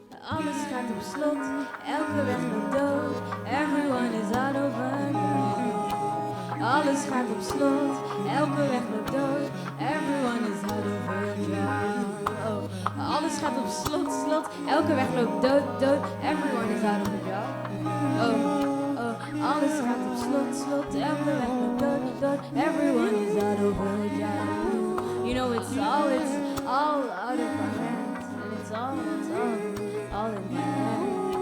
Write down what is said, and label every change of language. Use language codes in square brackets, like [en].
[nl] Alles gaat op slot, elke weg loopt dood. [en] Everyone is out of her mind. [nl] Alles gaat op slot, elke weg loopt dood. [en] Everyone is out of her mind. [nl] Oh, alles gaat op slot, slot, elke weg loopt dood, dood. [en] Everyone is out of her job. [nl] Oh, alles gaat op slot, slot, elke weg loopt dood, dood. [en] Everyone is out of her job. You know it's all out of our hands, and it's all in my head.